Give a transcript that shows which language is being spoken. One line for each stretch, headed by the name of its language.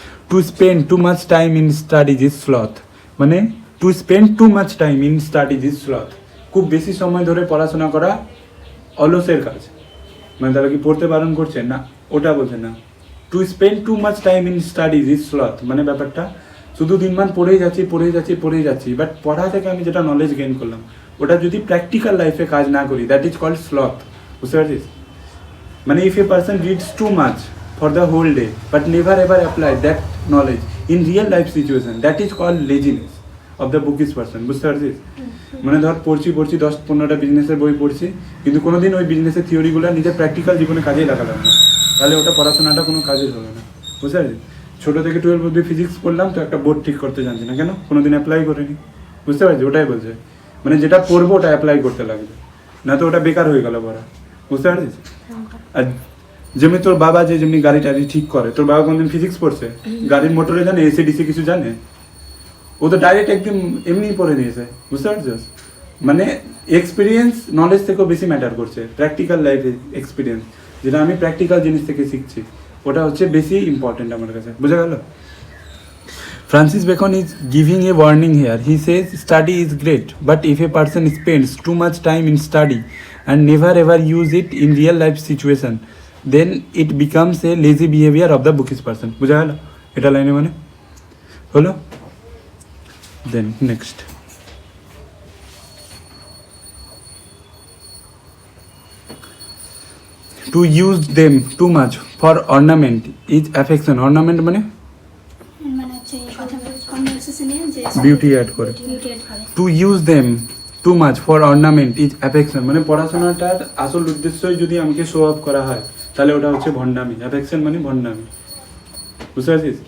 English: To spend too much time in studies is sloth.
Bangla: মানে
English: to spend too much time in studies is sloth,
Bangla: খুব বেশি সময় ধরে পড়াশোনা করা অলসের কাজ। মানে তারা কি পড়তে বারণ করছে? না, ওটা বলছে না।
English: to spend too much time in studies is sloth
Bangla: মানে ব্যাপারটা শুধু দিনমান পড়েই যাচ্ছি, বাট পড়া থেকে আমি যেটা নলেজ গেইন করলাম ওটা যদি প্র্যাকটিক্যাল লাইফে কাজ না করি,
English: That is called sloth.
Bangla: বুঝতে পারছিস? মানে
English: if a person reads too much for the whole day but never ever apply that knowledge in real life situation, that is called laziness of the bookish person,
Bangla: বুঝতে পারছিস? মানে ধর পড়ছি 10-15টা বিজনেসের বই পড়ছি, কিন্তু কোনোদিন ওই বিজনেসের থিওরিগুলো নিজের প্র্যাকটিক্যাল জীবনে কাজেই লাগালাম না, তাহলে ওটা পড়াশোনাটা কোনো কাজের হবে না, বুঝতে পারছিস? ছোটো থেকে 12 অবধি ফিজিক্স পড়লাম, তো একটা বোর্ড ঠিক করতে জানছি না, কেন? কোনোদিন অ্যাপ্লাই করিনি, বুঝতে পারছি? ওটাই বলছে, মানে যেটা পড়বো ওটা অ্যাপ্লাই করতে লাগবে, না তো ওটা বেকার হয়ে গেল পড়া, বুঝতে পারছিস? আর যেমনি তোর বাবা যেমনি গাড়ি টাড়ি ঠিক করে, তোর বাবা কোনদিন ফিজিক্স পড়ছে? গাড়ির মোটরে জানে, এসি ডিসি কিছু জানে? ও তো ডাইরেক্ট একদম এমনিই পড়ে নিয়েছে, বুঝতে পারছিস? মানে এক্সপিরিয়েন্স নলেজ থেকেও বেশি ম্যাটার করছে, প্র্যাকটিক্যাল লাইফ এক্সপিরিয়েন্স, যেটা আমি প্র্যাকটিক্যাল জিনিস থেকে শিখছি, ওটা হচ্ছে বেশি ইম্পর্টেন্ট আমার কাছে, বুঝা গেল?
English: Francis Bacon is giving a warning here. He says study is great, but if a person spends too much time in study and never ever use it in real life situation, then it becomes a lazy behavior of the bookish person.
Bangla: বুঝা গেল এটা লাইনে মানে হলো?
English: Then next. To use them too much for ornament is affection.
Bangla: Ornament মানে মানে হচ্ছে কথা কনভারসেশনে যে বিউটি অ্যাড করে। বিউটি অ্যাড করে।
English: to use them too much for ornament is affection,
Bangla: মানে পড়াশোনাটার আসল উদ্দেশ্যই যদি আমাকে শো অফ করা হয়, তাহলে ওটা হচ্ছে ভণ্ডামি। অ্যাফেকশন মানে ভণ্ডামি, বুঝতে পারছিস?